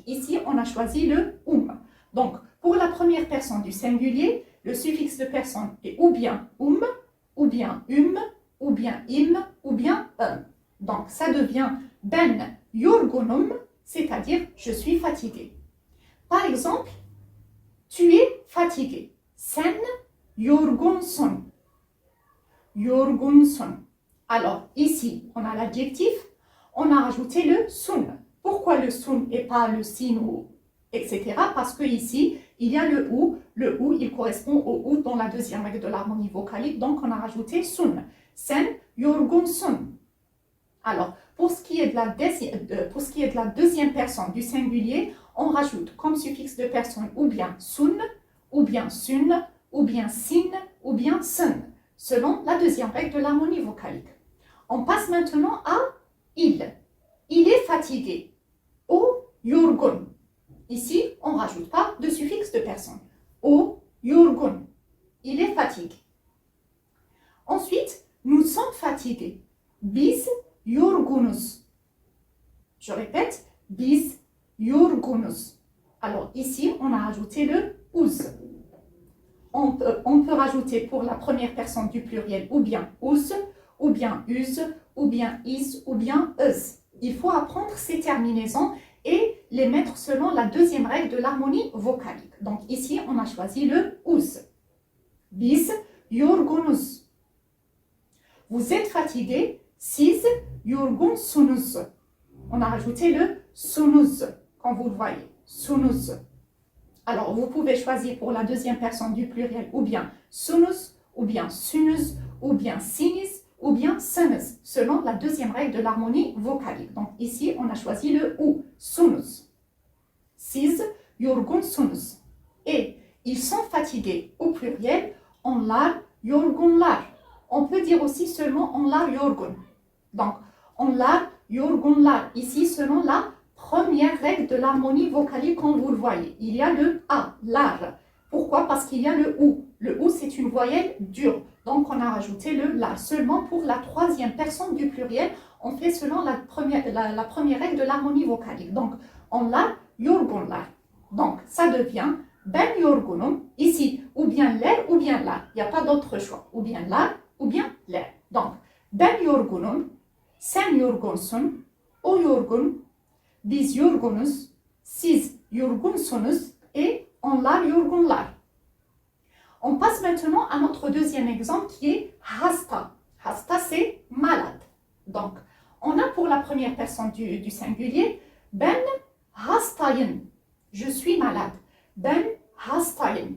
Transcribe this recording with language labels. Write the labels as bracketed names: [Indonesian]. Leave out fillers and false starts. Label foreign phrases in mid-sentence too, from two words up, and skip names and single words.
[French] Ici, on a choisi le Donc, pour la première personne du singulier, le suffixe de personne est ou bien ou bien ou bien im, ou bien Donc, ça devient [Turkish] ben yorgunum, [French] c'est-à-dire je suis fatigué. Par exemple, tu es fatigué. [Turkish] Sen yorgunsun. Yorgunsun. [French] Alors, ici, on a l'adjectif, on a rajouté le sun. Pourquoi le sun et pas le sin ou etc. Parce que ici, il y a le ou. Le ou, il correspond au ou dans la deuxième règle de l'harmonie vocalique. Donc, on a rajouté sun. [Turkish] Sen yorgunsun. [French] Alors, pour ce qui est de la deuxième personne du singulier, on rajoute comme suffixe de personne ou bien sun, ou bien sun, ou bien sin, ou bien sun, selon la deuxième règle de l'harmonie vocalique. On passe maintenant à il. Il est fatigué. [Turkish] O yorgun. [French] Ici, on ne rajoute pas de suffixe de personne. [Turkish] O yorgun. [French] Il est fatigué. Ensuite, nous sommes fatigués. [Turkish] Biz yorgunuz. [French] Je répète, [Turkish] biz yorgunuz. [French] Alors ici, on a rajouté le uz. On peut rajouter pour la première personne du pluriel ou bien uz, ou bien us, ou bien is, ou bien us. Il faut apprendre ces terminaisons et les mettre selon la deuxième règle de l'harmonie vocalique. Donc ici, on a choisi le uz. [Turkish] Biz yorgunuz. [French] Vous êtes fatigué. [Turkish] Siz yorgunsunuz. [French] On a rajouté le sunuz, quand vous le voyez. Sunuz. Alors, vous pouvez choisir pour la deuxième personne du pluriel ou bien sunuz, ou bien sunuz, ou bien sinis, ou bien sunuz, selon la deuxième règle de l'harmonie vocalique. Donc ici, on a choisi le ou, sunuz. [Turkish] Siz yorgunsunuz. [French] Et ils sont fatigués. Au pluriel, [Turkish] onlar yorgunlar. [French] On peut dire aussi seulement [Turkish] onlar yorgun. Donc, onlar yorgunlar. [French] Ici, selon la première règle de l'harmonie vocalique, comme vous le voyez. Il y a le A, lar. Pourquoi? Parce qu'il y a le OU. Le OU, c'est une voyelle dure. Donc, on a rajouté le lar. Seulement pour la troisième personne du pluriel, on fait selon la première règle de l'harmonie vocalique. Donc, [Turkish] onlar yorgunlar. [French] Donc, ça devient [Turkish] ben yorgunum. [French] Ici, ou bien ler ou bien lar. Il n'y a pas d'autre choix. Ou bien lar ou bien ler. Donc, [Turkish] ben yorgunum, sen yorgunsun, o yorgun, biz yorgunuz, siz yorgunsunuz et onlar yorgunlar. [French] On passe maintenant à notre deuxième exemple qui est hasta. Hasta, c'est malade. Donc, on a pour la première personne du singulier, [Turkish] ben hastayım. [French] Je suis malade. [Turkish] Ben hastayım.